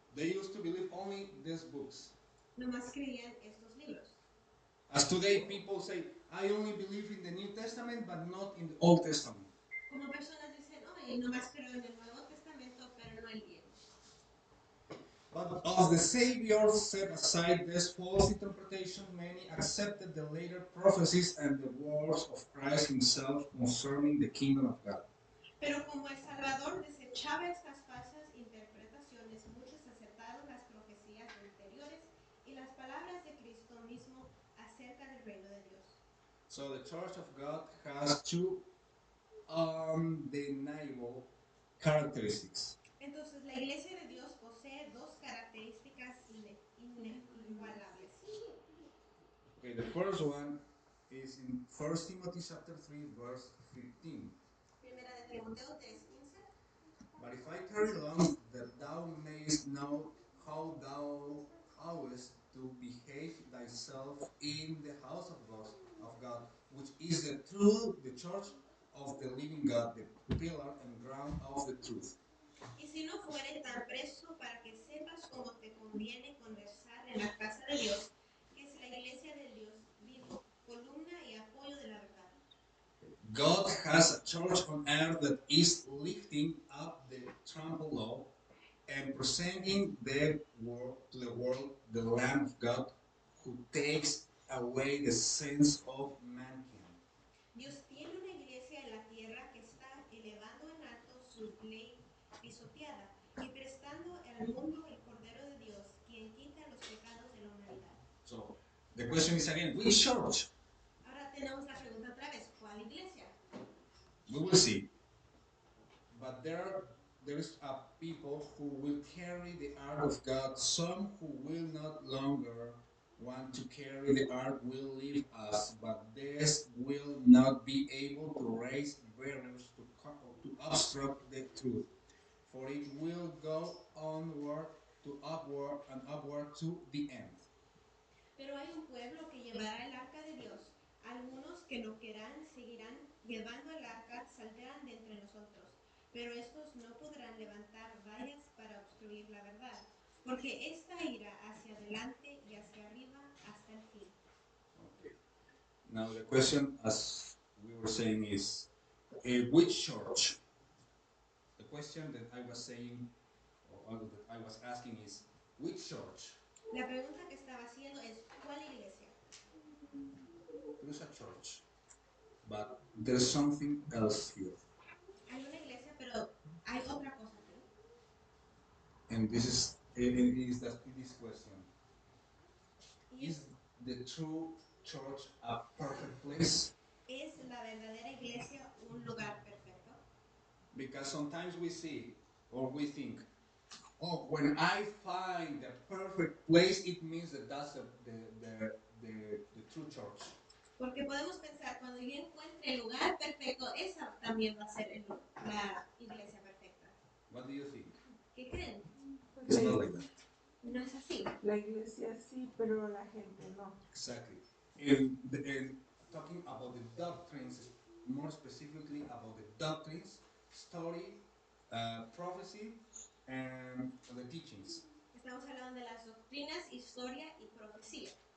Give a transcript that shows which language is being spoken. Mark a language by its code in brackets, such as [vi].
[en] They used to believe only these books. [es] Nomás creían estos libros. [en] As today, people say, I only believe in the New Testament, but not in the Old Testament. [es] Como personas dicen, oye, nomás creo en el Nuevo Testamento, pero no el Viejo. [en] But as the Savior set aside this false interpretation, many accepted the later prophecies and the words of Christ himself concerning the kingdom of God. [es] Pero como el Salvador desechaba estas falsas interpretaciones, muchos aceptaron las profecías anteriores y las palabras de Cristo mismo acerca del reino de Dios. [en] So the Church of God has two undeniable characteristics. [es] Entonces la Iglesia de Dios posee dos características inigualables. [en] Okay, the first one is in 1 Timothy chapter 3, verse 15. [es] Primera de Timoteo 3:15. [en] But if I tarry long, that thou mayest know how thou oughtest to behave thyself in the house of God, which is the church of the living God, the pillar and ground of the truth. [es] Y si no fuere tan presto para que sepas cómo te conviene conversar en la casa de Dios, que es la iglesia del Dios vivo, columna y apoyo de la verdad. [en] God has a church on earth that is lifting up the trampled law and presenting to the world the Lamb of God who takes away the sins of mankind. [es] Dios tiene una iglesia en la tierra que está elevando en alto su ley pisoteada y prestando al mundo el Cordero de Dios, quien quita los pecados de la humanidad. [en] So the question is again, which church? [es] Ahora tenemos la pregunta otra vez, ¿cuál iglesia? [en] We will see. But there is a people who will carry the ark of God. Some who will not longer want to carry the ark will leave us, but this will not be able to raise barriers to obstruct the truth. For it will go onward to upward and upward to the end. [es] Pero hay un pueblo que llevará el arca de Dios. Algunos que no querrán seguirán llevando el arca, saldrán de entre nosotros. Pero estos no podrán levantar vallas para obstruir la verdad, porque esta irá hacia adelante y hacia arriba hasta el fin. [en] Okay. Now the question, as we were saying, is which church? The question that I was saying, or that I was asking, is which church? [es] La pregunta que estaba haciendo es, ¿cuál iglesia? [en] There is a church, but there's something else here, [es] Hay una iglesia, pero hay otra cosa aquí. [en] and this is this question: [es] Y [en] is the true church a perfect place? [es] ¿es la verdadera iglesia un lugar perfecto? [en] Because sometimes we see or we think, oh, when I find the perfect place, it means that that's the true church. [es] Porque podemos pensar, cuando yo encuentre el lugar perfecto, esa también va a ser la iglesia perfecta. [en] What do you think? [es] ¿Qué creen? [en] It's not like that. [es] No es así. La iglesia sí, pero la gente no. [en] Exactly. In talking about the doctrines, more specifically about the doctrines, story, prophecy, and the teachings. [es] Estamos hablando de las doctrinas, historia y profecía.